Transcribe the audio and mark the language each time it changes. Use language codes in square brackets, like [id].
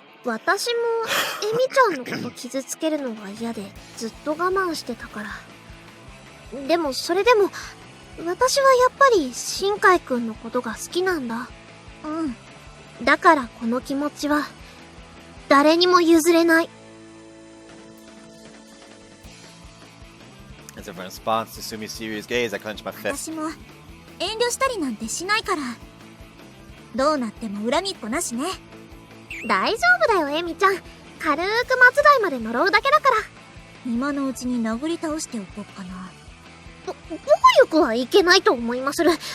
[ja] 私もエミちゃんのこと傷つけるのが嫌でずっと我慢してたから。でもそれでも私はやっぱり新海くんのことが好きなんだ。だからこの気持ちは誰にも譲れない。 [en] As a response to Sumi's serious gaze, I clench my fist. [ja] 私も遠慮したりなんてしないから。どうなっても恨みっこなしね。大丈夫だよ、エミちゃん。軽く末代まで呪うだけだから。今のうちに殴り倒しておこうかな。暴力はいけないと思いまする。